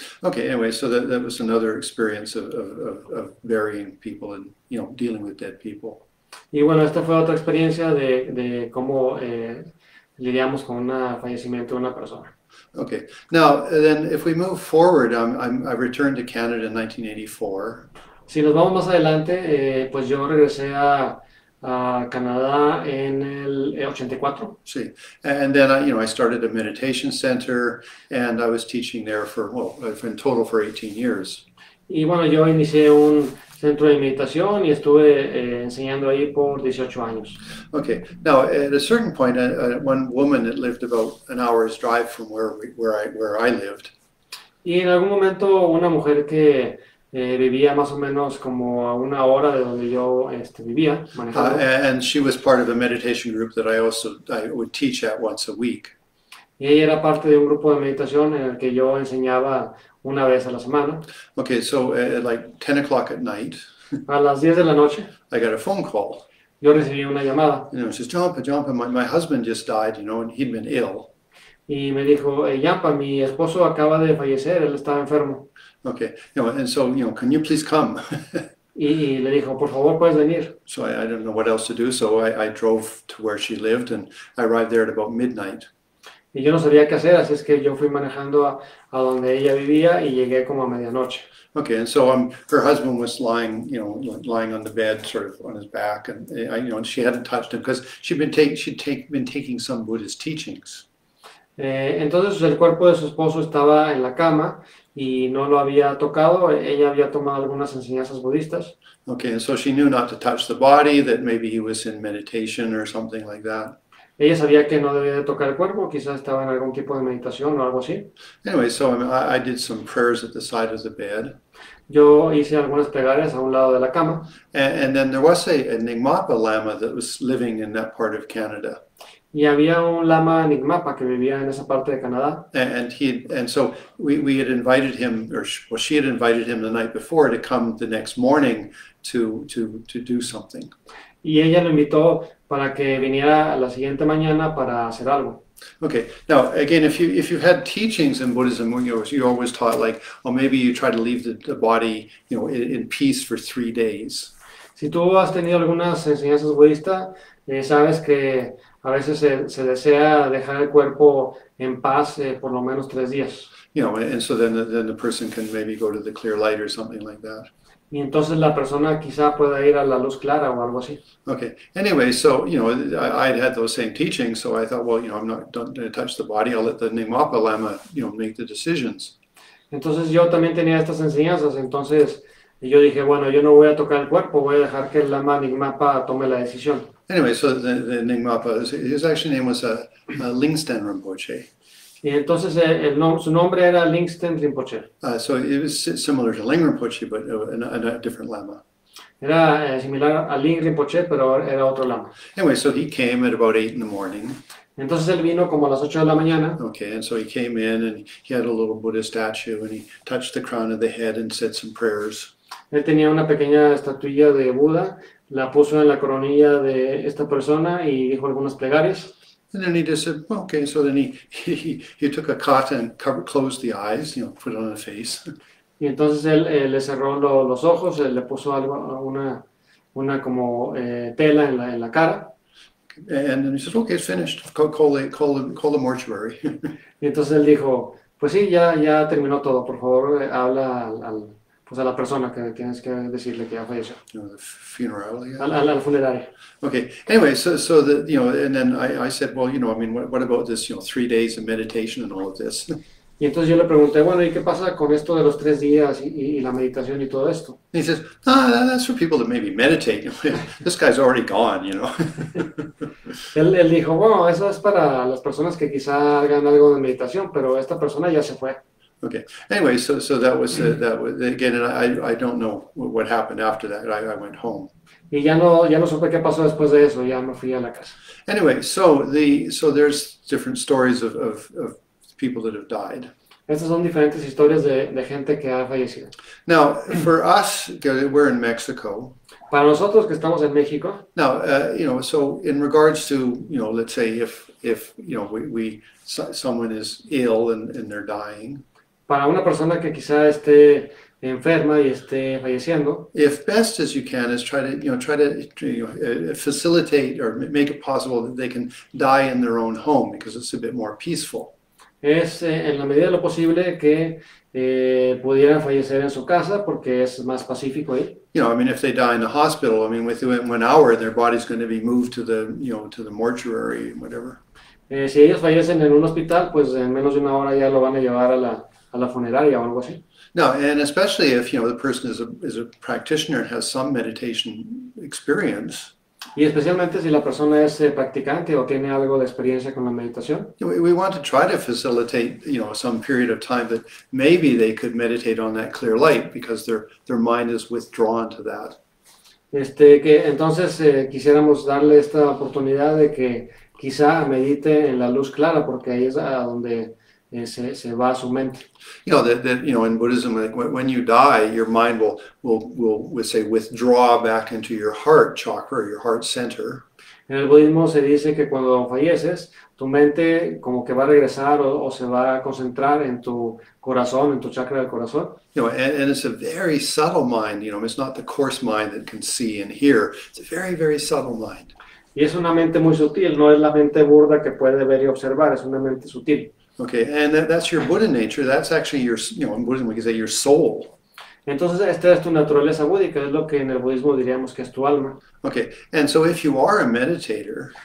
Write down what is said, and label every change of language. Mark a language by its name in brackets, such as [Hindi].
[English] Okay, anyway, so that was another experience of burying people and dealing with dead people. [Spanish] Y bueno, esta fue otra experiencia de cómo lidiamos con un fallecimiento de una persona. [English] Okay, now then if we move forward, I returned to Canada in 1984. [Spanish] Si nos vamos más adelante, pues yo regresé a Canadá en el 84. Sí, [English] and then I started a meditation center, and I was teaching there in total for 18 years. [Spanish] Y bueno, yo inicié un centro de meditación y estuve enseñando ahí por 18 años. [English] Okay, now at a certain point, one woman that lived about an hour's drive from where I lived. [Spanish] Y en algún momento una mujer que vivía más o menos como a 1 hora de donde yo vivía, manejando. [English] And she was part of a meditation group that I would teach at once a week. [Spanish] Y ella era parte de un grupo de meditación en el que yo enseñaba una vez a la semana. [English] Okay, so at like 10 o'clock at night, [Spanish] a las 10 de la noche, [English] I got a phone call. [Spanish] Yo recibí una llamada. [English] It says, Jampa, my husband just died, and he'd been ill. [Spanish] Y me dijo, Jampa, mi esposo acaba de fallecer, él estaba enfermo. [English] Okay, and so, can you please come? [Spanish] Y le dijo, por favor, puedes venir. [English] So I didn't know what else to do, so I drove to where she lived, and I arrived there at about midnight. [Spanish] Y yo no sabía qué hacer, así es que yo fui manejando a donde ella vivía y llegué como a medianoche. [English] Okay, and so her husband was lying on the bed, sort of on his back, and and she hadn't touched him because she'd been taking some Buddhist teachings. [Spanish] Entonces el cuerpo de su esposo estaba en la cama y no lo había tocado. Ella había tomado algunas enseñanzas budistas. [English] Okay, and so she knew not to touch the body, that maybe he was in meditation or something like that. [Spanish] Ella sabía que no debía de tocar el cuerpo, quizás estaba en algún tipo de meditación o algo así. [English] Anyway, so I did some prayers at the side of the bed. [Spanish] Yo hice algunas plegarias a un lado de la cama. [English] And then there was a Nyingmapa Lama that was living in that part of Canada. [Spanish] Y había un lama Nyingmapa que vivía en esa parte de Canadá. [English] And so we had invited him, she had invited him the night before to come the next morning to do something. [Spanish] Y ella lo invitó para que viniera la siguiente mañana para hacer algo. [English] Okay. Now, again, if you've had teachings in Buddhism, you're always taught maybe you try to leave the body, in peace for 3 days. [Spanish] Si tú has tenido algunas enseñanzas budistas, sabes que A veces se desea dejar el cuerpo en paz por lo menos 3 días. [English] You know, and so then the person can maybe go to the clear light or something like that. [Spanish] Y entonces la persona quizá pueda ir a la luz clara o algo así. [English] Okay. Anyway, so you know, I had those same teachings, so I thought, well, you know, I'm not going to touch the body. I'll let the Nyingmapa Lama, you know, make the decisions. [Spanish] Entonces yo también tenía estas enseñanzas, entonces yo dije, bueno, yo no voy a tocar el cuerpo, voy a dejar que el Lama Nyingmapa tome la decisión. [English] Anyway, so the Nyingmapa, his actual name was Lingsten Rinpoche. [Spanish] Y entonces su nombre era Lingsten Rinpoche. [English] So it was similar to Ling Rinpoche, but a different Lama. [Spanish] Era similar a Ling Rinpoche, pero era otro Lama. [English] Anyway, so he came at about 8 in the morning. [Spanish] Entonces él vino como a las 8 de la mañana. [English] Okay, and so he came in and he had a little Buddha statue and he touched the crown of the head and said some prayers. [Spanish] Él tenía una pequeña estatuilla de Buda, la puso en la coronilla de esta persona y dijo algunas plegarias. [English] And then he just said, well, okay, so then he took a cot and closed the eyes, you know, put it on the face. [Spanish] Y entonces él le cerró los ojos, le puso una como tela en la cara. [English] And then he says, okay, it's finished. Call the mortuary. [Spanish] Y entonces él dijo, pues sí, ya terminó todo, por favor, habla pues a la persona que tienes que decirle que ya falleció. [English] You know, the funeral, yeah. [Spanish] Al funerario. [English] Okay. Anyway, so the, you know, and then I said, well, you know, I mean, what about this, you know, 3 days of meditation and all of this? [Spanish] Y entonces yo le pregunté, bueno, ¿y qué pasa con esto de los 3 días y la meditación y todo esto? [English] And he says, that's for people that maybe meditate. This guy's already gone, you know. [Spanish] Él dijo, bueno, eso es para las personas que quizá hagan algo de meditación, pero esta persona ya se fue. [English] Okay. Anyway, so that was again, and I don't know what happened after that. I went home. [Spanish] Y ya no supe qué pasó después de eso, ya me fui a la casa. [English] Anyway, so there's different stories of people that have died. [Spanish] Estas son diferentes historias de gente que ha fallecido. [English] Now, for us, we're in Mexico. [Spanish] Para nosotros que estamos en México. [English] Now, you know, so in regards to, you know, let's say if you know someone is ill and they're dying. [Spanish] Para una persona que quizá esté enferma y esté falleciendo. [English] If best as you can is try to facilitate or make it possible that they can die in their own home because it's a bit more peaceful. [Spanish] Es en la medida de lo posible que pudieran fallecer en su casa porque es más pacífico ahí. [English] You know, I mean, if they die in the hospital, I mean, within 1 hour, their body's going to be moved to the mortuary, whatever. [Spanish] Si ellos fallecen en un hospital, pues en menos de 1 hora ya lo van a llevar a la funeraria o algo así. [English] No, and especially if, you know, the person is a practitioner and has some meditation experience. [Spanish] Y especialmente si la persona es practicante o tiene algo de experiencia con la meditación. [English] We want to try to facilitate, you know, some period of time that maybe they could meditate on that clear light because their mind is withdrawn to that. [Spanish] Que entonces quisiéramos darle esta oportunidad de que quizá medite en la luz clara porque ahí es a donde se va su mente. [English] You know that you know in Buddhism, like when you die, your mind will say withdraw back into your heart chakra or your heart center. [Spanish] En el budismo se dice que cuando falleces, tu mente como que va a regresar o se va a concentrar en tu corazón, en tu chakra del corazón. [English] You know, and it's a very subtle mind. You know, it's not the coarse mind that can see and hear. It's a very, very subtle mind. [Spanish] Y es una mente muy sutil, no es la mente burda que puede ver y observar, es una mente sutil. [English] Okay, and that's your Buddha nature. That's actually your, you know, in Buddhism we can say your soul. [Spanish] Entonces esta es tu naturaleza búdica, es lo que en el budismo diríamos que es tu alma. [English] Okay, and so if you are a meditator,